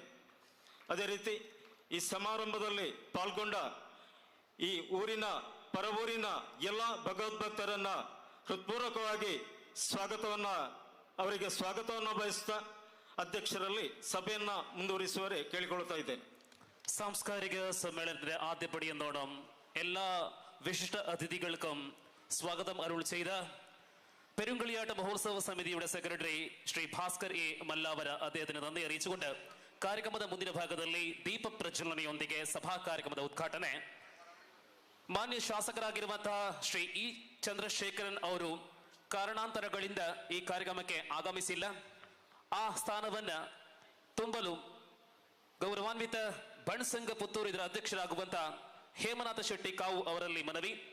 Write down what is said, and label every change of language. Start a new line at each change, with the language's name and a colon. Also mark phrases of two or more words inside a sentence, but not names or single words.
Kannada: ಅದೇ ರೀತಿ ಈ ಸಮಾರಂಭದಲ್ಲಿ ಪಾಲ್ಗೊಂಡ ಈ ಊರಿನ ಪರವೂರಿನ ಎಲ್ಲ ಭಗವದ್ಭಕ್ತರನ್ನ ಹೃತ್ಪೂರ್ವಕವಾಗಿ ಅವರಿಗೆ ಸ್ವಾಗತವನ್ನು ಬಯಸ್ತಾ ಅಧ್ಯಕ್ಷರಲ್ಲಿ ಸಭೆಯನ್ನ ಮುಂದುವರಿಸುವರೆ ಕೇಳಿಕೊಳ್ತಾ ಇದ್ದೇನೆ.
Malayalam: സാംസ്കാരിക സമ്മേളനത്തിന്റെ ആദ്യപടിയെന്നോണം എല്ലാ വിശിഷ്ട അതിഥികൾക്കും സ്വാഗതം അരുൾ ചെയ്ത പെരുങ്കളിയാട്ട മഹോത്സവ സമിതിയുടെ സെക്രട്ടറി ശ്രീ ഭാസ്കർ എ മല്ലാവര അദ്ദേഹത്തിന് നന്ദി അറിയിച്ചുകൊണ്ട്
Kannada: ಕಾರ್ಯಕ್ರಮದ ಮುಂದಿನ ಭಾಗದಲ್ಲಿ ದೀಪ ಪ್ರಜ್ವಲನೆಯೊಂದಿಗೆ ಸಭಾ ಕಾರ್ಯಕ್ರಮದ ಉದ್ಘಾಟನೆ ಮಾನ್ಯ ಶಾಸಕರಾಗಿರುವಂತಹ ಶ್ರೀ ಇ ಚಂದ್ರಶೇಖರನ್ ಅವರು ಕಾರಣಾಂತರಗಳಿಂದ ಈ ಕಾರ್ಯಕ್ರಮಕ್ಕೆ ಆಗಮಿಸಿಲ್ಲ. ಆ ಸ್ಥಾನವನ್ನ ತುಂಬಲು ಗೌರವಾನ್ವಿತ ಬಣಸಂಘ ಪುತ್ತೂರು ಇದರ ಅಧ್ಯಕ್ಷರಾಗುವಂತ ಹೇಮನಾಥ ಶೆಟ್ಟಿ ಕಾವು ಅವರಲ್ಲಿ ಮನವಿ.